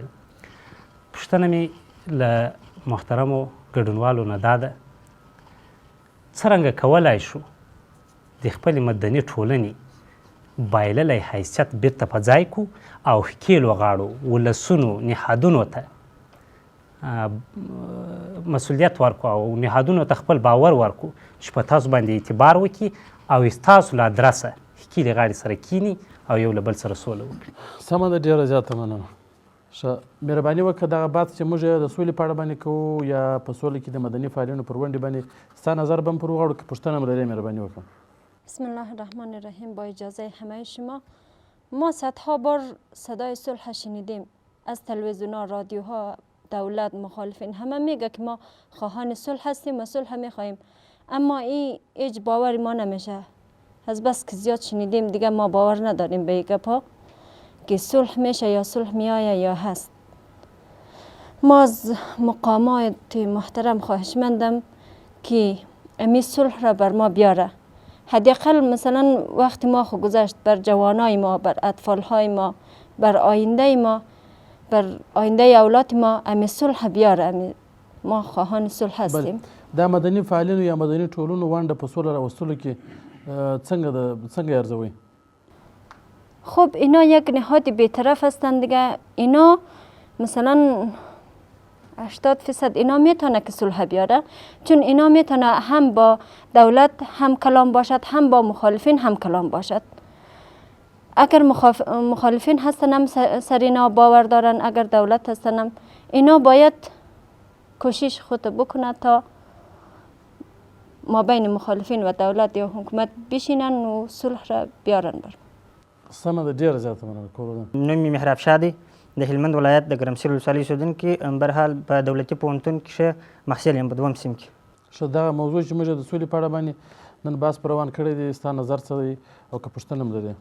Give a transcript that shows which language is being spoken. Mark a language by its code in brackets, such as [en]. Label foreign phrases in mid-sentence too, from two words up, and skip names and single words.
[ps] پوښتنه مې له محترمو ګډونوالو نه دا ده، څرنګه کولی شو د خپلې مدني ټولنې بایللی حیثیت بیرته په ځای کو او ښکیلو غاړو ولسونو نهادونو ته مسؤلیت ورکو او نهادونو ته خپل باور ورکو چې په تاسو باندې اعتبار وکړي او ستاسو له ادرسه ښکلې غاړې سره کینی او یو له بل سره سوله وکړي. سمه ده، ډېره زیاته مننه. ښه مهرباني وکړه دغه بحث چې موږ د سولې په اړه باندې کوو یا په سوله کې د مدني فعالینو پر ونډې باندې ستا نظر به هم پر وغواړو که پوښتنه هم لرې مهرباني وکړه. [ar] بسم الله الرحمن الرحیم. [fa] با اجازه همه شما، ما صدها بار صدای صلح شنیدیم از تلویزیون‌ها، رادیوها، دولت، مخالفین، همه میگه که ما خواهان صلح هستیم و صلح میخواهیم، اما این هیچ باور ما نمیشه. از بس که زیاد شنیدیم دیگه ما باور نداریم به این گپا که صلح میشه یا صلح میآید یا هست. ما از مقامات محترم خواهشمندم که امی صلح را بر ما بیاره. حداقل مثلا وقت ما خو گذشت بر جوانای ما، بر اطفالهای ما، بر آینده ما، بر آینده اولاد ما امی صلح بیاره. ما خواهان صلح هستیم. [ps] دا مدني فعالینو یا مدني ټولنو ونډه په سوله راوستلو کې څنګه ارزوئ؟ [fa] خب اینا یک نهاد بی‌طرف هستند دیگه. اینا مثلا 80% اینا میتونه که صلح بیاره، چون اینا میتونه هم با دولت هم کلام باشد، هم با مخالفین هم کلام باشد. اگر مخالفین هستن هم سر اینا باور دارن، اگر دولت هستن هم، اینا باید کوشش خود بکنه تا ما بین مخالفین و دولت یا حکومت بشینن و صلح را بیارن بر. [ps] سمه ده، ډېره زیاته مننه. نوم مې محراب شاه دی، د هلمند ولایت د ګرمسیر ولسوالۍ اوسېدونکی، برحال په دولتي پوهنتون کې محصل یم په دویم صنف کې. ښه دغه موضوع چې موږ د سولې په اړه باندې نن بحث پر روان کړی دی، ستا نظر څه دی او که پوښتنه هم لرې؟